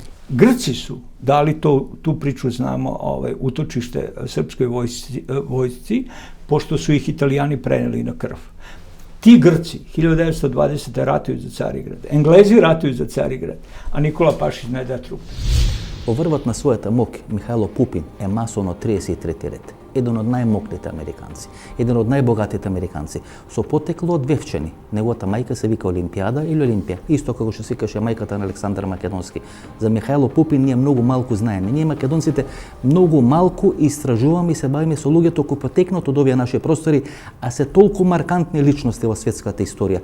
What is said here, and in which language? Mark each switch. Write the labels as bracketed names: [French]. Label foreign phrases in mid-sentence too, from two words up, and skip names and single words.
[Serbian] Grci su dali tu priču, znamo, utočište srpskoj vojsci, pošto su ih Italijani preneli na krv. Ti Grci 1920. ratuju za Carigrad, Englezi ratuju za Carigrad, a Nikola Pašić ne da trup. [Macedonian] Поврвот на својата мок, Михајло Пупин е масовно 33 ред. Еден од најмокните американци, еден од најбогатите американци, со потекло од Вевчани. Неговата мајка се вика Олимпијада или Олимпија, исто како што се викаше мајката на Александар Македонски. За Михајло Пупин ние многу малку знаеме. Ние македонците многу малку истражуваме и се бавиме со луѓето кои потекнат од овие наши простори, а се толку маркантни личности во светската историја.